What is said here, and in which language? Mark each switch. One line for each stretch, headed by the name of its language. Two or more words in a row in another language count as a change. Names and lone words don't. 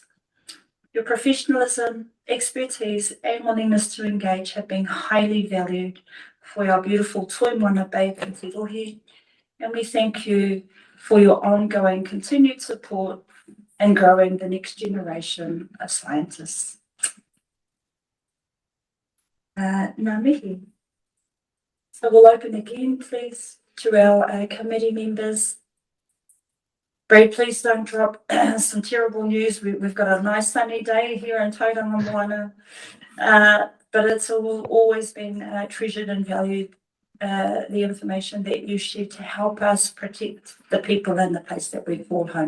English: Your professionalism, expertise, and willingness to engage have been highly valued for our beautiful Toimona Bay Pitirohi, and we thank you for your ongoing continued support in growing the next generation of scientists.
Māori: Ngā mihi.
English: So we'll open again, please, to our committee members. Brad, please don't drop some terrible news. We've got a nice sunny day here in Tauranga Moana, but it's always been treasured and valued, the information that you share to help us protect the people in the place that we call home.